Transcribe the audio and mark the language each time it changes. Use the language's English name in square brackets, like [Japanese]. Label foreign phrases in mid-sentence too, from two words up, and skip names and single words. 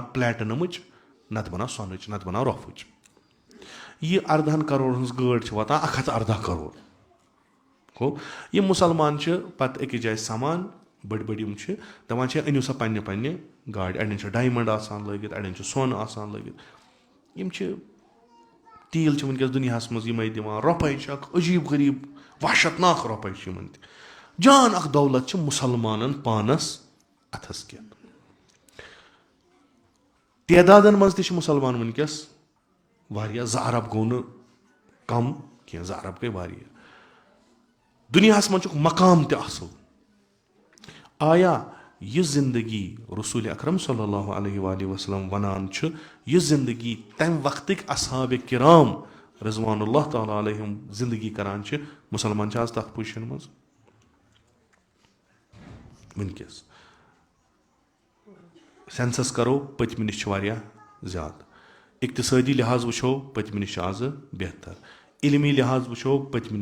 [Kashmiri] پلیٹنمٕچ نتہٕ بناو سۄنٕچ نتہٕ بناو رۄپھٕچ یہِ 18 کرورن ہٕنٛز گٲڑۍ چھِ واتان 118 کرور گوٚو یِم مُسلمان چھِ پتہٕ أکِس جایہِ سمان بٔڑۍ بٔڑۍ یِم چھِ دپان چھِ أنِو سا پننہِ پننہِ گاڑِ اڑٮ۪ن چھِ ڈایمنٛڈ آسان لٲگِتھ اڑٮ۪ن چھُ سۄن آسان لٲگِتھ یِم چھِ تیٖل چھِ وٕنکیٚس دُنیاہس منٛز یِمے دِوان رۄپے چھِ اکھ عجیٖب غریٖب وحشت ناک رۄپے چھِ یِمن تہِ جان اکھ دولت چھِ مُسلمانن پانس اتھس کٮ۪تھ تعدادن منٛز تہِ چھِ مُسلمان وٕنکیٚس واریاہ 2 ارب گوٚو نہٕ کم کینٛہہ 2 ارب گٔے واریاہ دُنیاہس منٛز چھُکھ مقام تہِ اصٕل آیا یہِ زندگی رسول اکرم [Arabic] صلی اللہ علیہ وآلہ وسلم [Kashmiri] ونان چھُ یہِ زندگی تمہِ وقتٕکۍ اصحابِ کرام [Arabic] رضوان اللہ تعالیٰ علیہم [Kashmiri] زندگی کران چھِ مُسلمان چھِ آز تتھ پُزِشن منٛز وٕنکیٚس سینسس کرو پٔتمہِ نِش چھِ واریاہ زیادٕ اقتصٲدی لحاظ وٕچھو پٔتمہِ نِش چھِ آزٕ بہتر علمی لحاظ وٕچھو پٔتمہِ